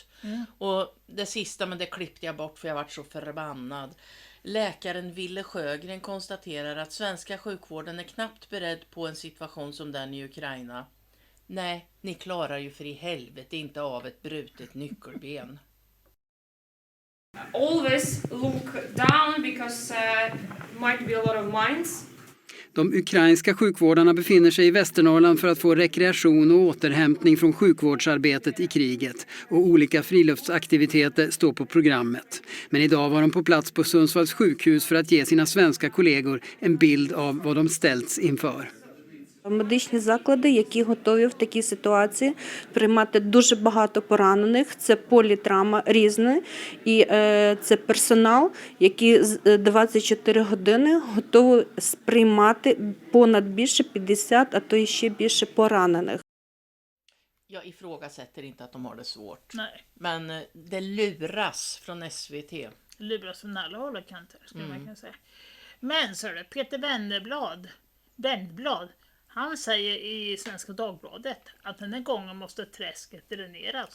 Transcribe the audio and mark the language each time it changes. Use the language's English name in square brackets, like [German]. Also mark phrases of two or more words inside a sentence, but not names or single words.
[Swedish] Och det sista, men det klippte jag bort för jag varit så förbannad. Läkaren Ville Sjögren konstaterar att svenska sjukvården är knappt beredd på en situation som den i Ukraina. Nej, ni klarar ju för i helvete inte av ett brutet nyckelben. [English] Always look down because might be a lot of mines. [Swedish] De ukrainska sjukvårdarna befinner sig i Västernorrland för att få rekreation och återhämtning från sjukvårdsarbetet i kriget. Och olika friluftsaktiviteter står på programmet. Men idag var de på plats på Sundsvalls sjukhus för att ge sina svenska kollegor en bild av vad de ställts inför. [Ukrainian] Медичні заклади, які готові в такій ситуації приймати дуже багато поранених. Це політравма різна. І це персонал, який 24 години готовий сприймати понад більше 50, а то і ще більше поранених. [Swedish] Jag ifrågasätter inte att de har det svårt. Nej. Men det luras från SVT. Luras från alla håll och kanter, skulle man kunna säga. Men så är det Peter Wennblad. Han säger i Svenska Dagbladet att den här gången måste träsket dräneras.